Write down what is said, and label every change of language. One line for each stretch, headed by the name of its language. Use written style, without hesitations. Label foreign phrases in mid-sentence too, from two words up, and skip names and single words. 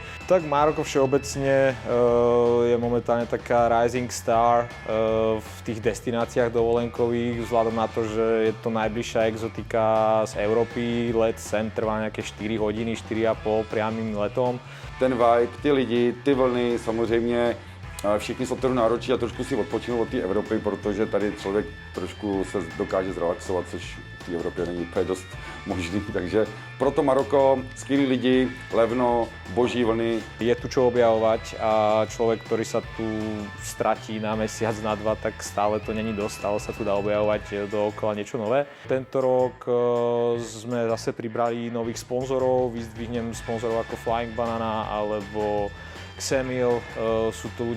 Slovak: Tak Maroko všeobecne je momentálne taká
English: rising star
Slovak: v tých destináciách dovolenkových, vzhľadom na to, že je to najbližšia exotika z Európy. Let sem trvá nejaké 4 hodiny, 4,5 priamým letom.
Czech: Ten vibe, ty lidi, ty vlny, samozřejmě všichni jsou opravdu náročí a trošku si odpočinout od té Evropy, protože tady člověk trošku se dokáže zrelaxovat, což v té Evropě není úplně dost možný. Takže proto Maroko, skvělí lidi, levno, boží vlny.
Slovak: Je tu čo objavovať a človek, ktorý sa tu stratí na mesiac, na 2, tak stále to není dosť, stále sa tu dá objavovať dookola niečo nové. Tento rok sme zase pribrali nových sponzorov, vyzdvihnem sponzorov ako Flying Banana alebo Xemil, sú to ľudia,